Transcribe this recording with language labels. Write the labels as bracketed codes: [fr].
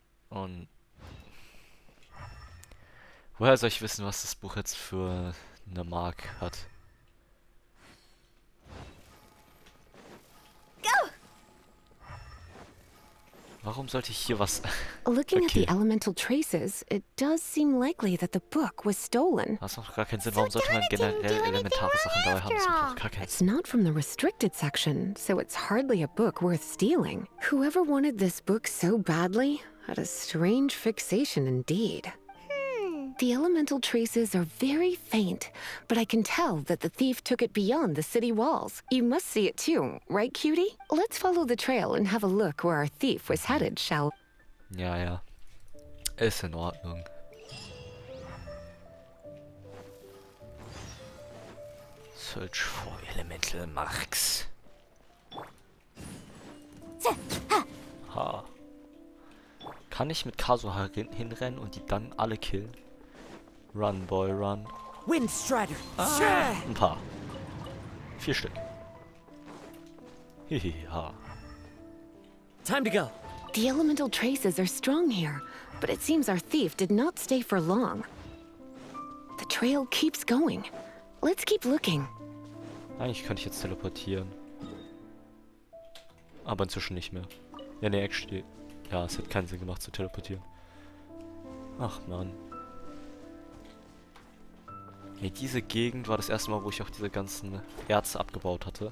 [de] Und woher soll ich wissen, was das Buch jetzt für eine Mark hat? [en] Go! [de] Warum sollte ich hier was... [en] Looking at the Okay. elemental traces, it does seem likely that the book was stolen. [de] Das macht gar keinen Sinn. Warum sollte man generell elementare Sachen dabei haben? Das macht doch gar keinen [en] It's [de] Sinn. [en] not from the restricted section, so it's hardly a book worth stealing. Whoever wanted this book so badly had a strange fixation indeed. The elemental traces are very faint, but I can tell that the thief took it beyond the city walls. You must see it too, right, cutie? Let's follow the trail and have a look where our thief was headed, shall we? [de] Ja, ja. Ist in Ordnung. [en] Search for elemental marks. Ha. [de] Kann ich mit Kazuha hinrennen und die dann alle killen? [en] Run, boy, run. Windstrider. [de] Ein paar. 4 Stück. Hihiha. [en] Time to go. The elemental traces are strong here, but it seems our thief did not stay for long. The trail keeps going. Let's keep looking. [de] Eigentlich könnte ich jetzt teleportieren. Aber inzwischen nicht mehr. Ja, ne, actually. Ja, es hat keinen Sinn gemacht zu teleportieren. Ach, Mann. Nee, diese Gegend war das erste Mal, wo ich auch diese ganzen Erze abgebaut hatte.